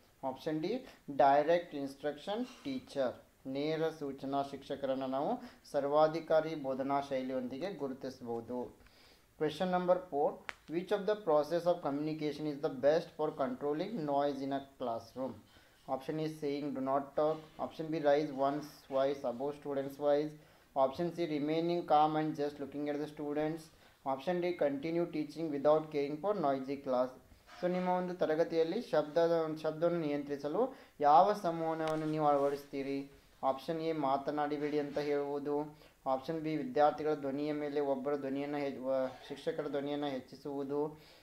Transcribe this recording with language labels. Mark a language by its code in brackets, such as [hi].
[kn] Option D, direct instruction teacher. ನೇರ ಸೂಚನಾ ಶಿಕ್ಷಕರನ್ನು ನಾವು ಸರ್ವಾಧಿಕಾರಿ ಬೋಧನಾ ಶೈಲಿಯೊಂದಿಗೆ ಗುರುತಿಸಬಹುದು. [en] Question number 4, which of the process of communication is the best for controlling noise in a classroom? Option is saying do not talk. Option B, raise one's voice above students' voice. Option C, remaining calm and just looking at the students. Option D, continue teaching without caring for noisy class. [kn] So ನಿಮ್ಮ ಒಂದು ತರಗತಿಯಲ್ಲಿ ಶಬ್ದವನ್ನು ನಿಯಂತ್ರಿಸಲು ಯಾವ ಸಂವಹನವನ್ನು ನೀವು ಅಳವಡಿಸ್ತೀರಿ? Option A, ಮಾತನಾಡಿಬೇಡಿ ಅಂತ ಹೇಳುವುದು. ಆಪ್ಷನ್ ಬಿ, ವಿದ್ಯಾರ್ಥಿಗಳ ಧ್ವನಿಯ ಮೇಲೆ ಒಬ್ಬರ ಶಿಕ್ಷಕರ ಧ್ವನಿಯನ್ನು ಹೆಚ್ಚಿಸುವುದು.